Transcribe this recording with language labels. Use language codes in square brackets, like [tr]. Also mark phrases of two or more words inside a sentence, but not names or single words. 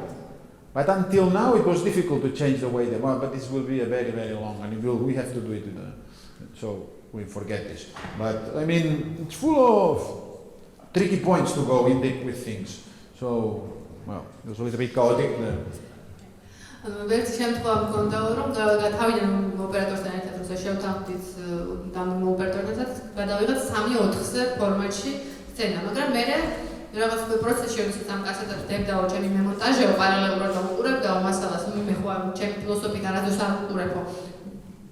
[en] But until now, it was difficult to change the way they were, but this will be a very, very long, and we have to do it, so we forget this. But, it's full of tricky points to go in deep with things. So, it was a little bit chaotic. [ka] Ერთი შემთხვევა მქონდა, რომ თავიდან ოპერატორთან ერთად როცა შევთანხმდით ამ ოპერატორთან გადავიღეთ 3-4-ზე ფორმატში სცენა, მაგრამ მე რაღაც პროცესში ვისაც ამ კასეტებს დებდაო, ჩემი მემონტაჟეო, პარალელურად დავუყურებდაო მასალას, მე ხო ჩემი ფილოსოფიით არასდროს არ ვუყურებო.